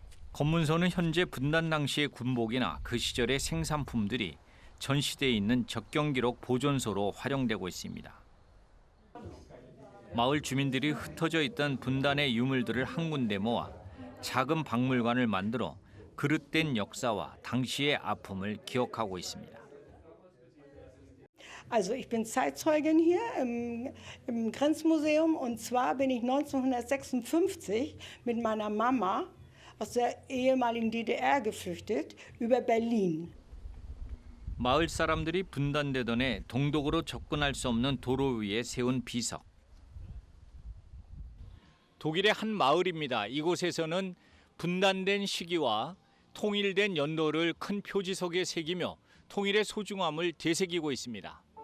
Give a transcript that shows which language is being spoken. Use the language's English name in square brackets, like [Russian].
[Korean] 검문소는 현재 분단 당시의 군복이나 그 시절의 생산품들이 전시되어 있는 적경기록 보존소로 활용되고 있습니다. 마을 주민들이 흩어져 있던 분단의 유물들을 한 군데 모아 작은 박물관을 만들어 그릇된 역사와 당시의 아픔을 기억하고 있습니다. [German] Also ich bin Zeitzeugin hier im Grenzmuseum und zwar bin ich 1956 mit meiner Mama aus der ehemaligen DDR geflüchtet über Berlin. [Korean] 마을 사람들이 분단되던 해 동독으로 접근할 수 없는 도로 위에 세운 비석. 독일의 한 마을입니다. 이곳에서는 분단된 시기와 통일된 연도를 큰 표지석에 새기며 통일의 소중함을 되새기고 있습니다.